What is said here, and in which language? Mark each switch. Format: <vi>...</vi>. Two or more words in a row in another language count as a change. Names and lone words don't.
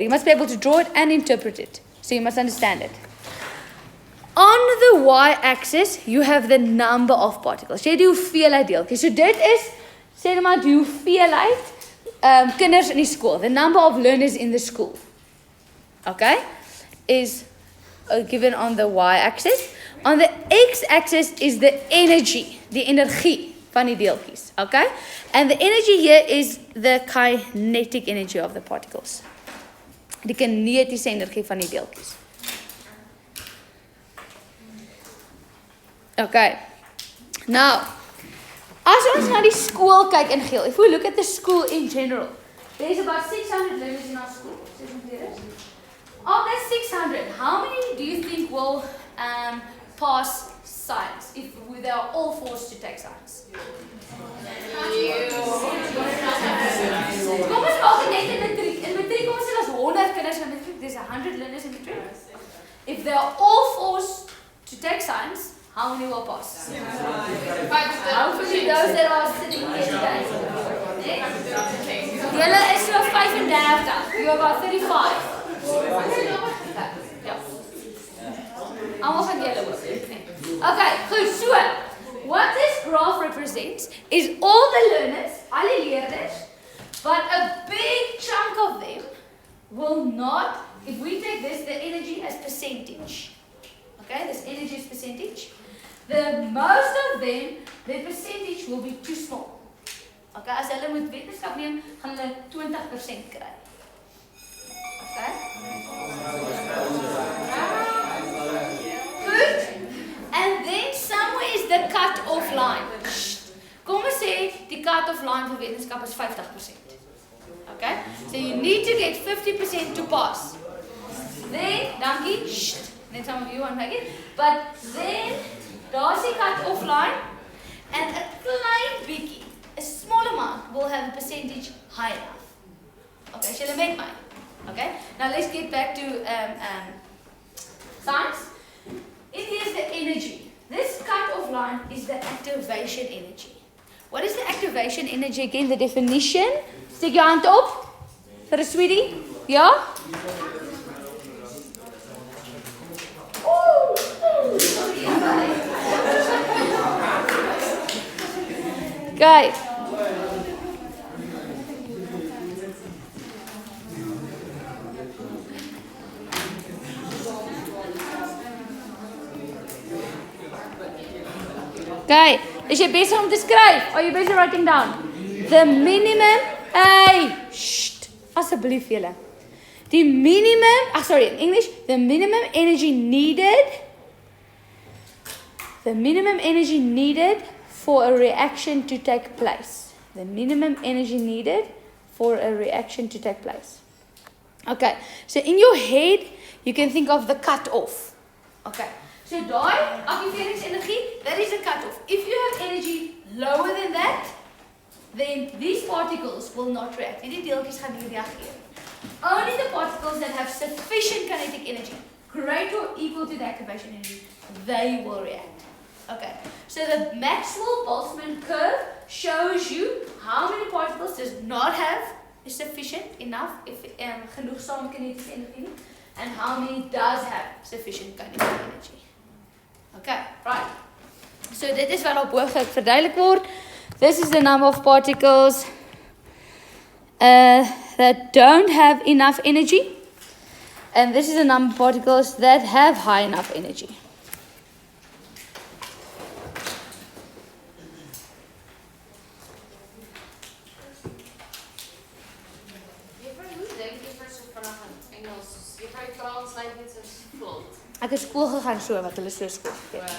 <en>You must be able to draw it and interpret it. So you must understand it. On the y-axis, you have the number of particles.</en> <af>Jy die hoeveelheid deeltjies. So dit is, sê net maar die hoeveelheid kinders in die skool.</af> <en>The number of learners in the school. Okay? Is given on the y-axis. On the x-axis is the energy,</en> <af>die energie van die deeltjies.</af> <en>Okay? And the energy here is the kinetic energy of the particles.</en> <af>Die kinetiese energie van die deeltjies.</af> <en>Okay.</en> <af>Now, as ons na die skool kyk in geel,</af> <en>if we look at the school in general, there's about 600 learners in our school. Of that 600, how many do you think will pass science if they are all forced to take science?</en> <af>Kom ons maak net in matriek. In matriek kom ons sê daar's 100 kinders in matriek.</af> <en>There's 100 learners in matriek. If they are all forced to take science, how many will pass? 5%. Hopefully those that are sitting here today.</en> <af>Julle is so 35.</af> <en>You're about 35.</en> <af>Ja. Almal gaan julle ook. Okay, goed, so.</af> <en>What this graph represents is all the learners,</en> <af>alle leerders,</af> <en>but a big chunk of them will not, if we take this, the energy as percentage. Okay, this energy is percentage. The most of them, their percentage will be too small.</en> <af>Okay, as hulle moet wetenskap neem, gaan hulle 20% kry.</af> <en>Okay? Good. And then somewhere is the cut-off line.</en> <af>Kom ons sê die</af> <en>cut-off line</en> <af>vir wetenskap is 50%.</af> <en>Okay? So you need to get 50% to pass. Then, dankie. Then some of you won't make it. But then,</en> <af>daar's die</af> <en>cut-off line. And a</en> <af>klein bietjie,</af> <en>a small amount, will have a percentage high enough. Okay, shall I make mine? Okay, now let's get back to science. It is the energy. This cut-off line is the activation energy. What is the activation energy again? The definition.</en> <af>Steek jou hand op. Vir 'n sweetie. Ja?</af> <en>Okay.</en> <af>Okay, is jy besig om te skryf?</af> <en>Are you busy writing down? The minimum,</en> <af>asseblief julle.</af> <en>The minimum, in English, the minimum energy needed for a reaction to take place. The minimum energy needed for a reaction to take place. Okay, so in your head, you can think of the cut-off. Okay. So</en> <af>daai activeringsenergie,</af> <en>that is a cutoff. If you have energy lower than that, then these particles will not react.</en> <af>Hierdie deeltjies gaan nie reageer.</af> <en>Only the particles that have sufficient kinetic energy, greater or equal to the activation energy, they will react. Okay. So the Maxwell-Boltzmann curve shows you how many particles does not have sufficient enough genoegsame kinetic energy, and how many does have sufficient kinetic energy. Okay, right.</en> <af>So dit is wat op bo verduidelik word.</af> <en>This is the number of particles that don't have enough energy. And this is the number of particles that have high enough energy.</en> <af>Ek het skool gegaan so wat hulle so skool gegee.</af>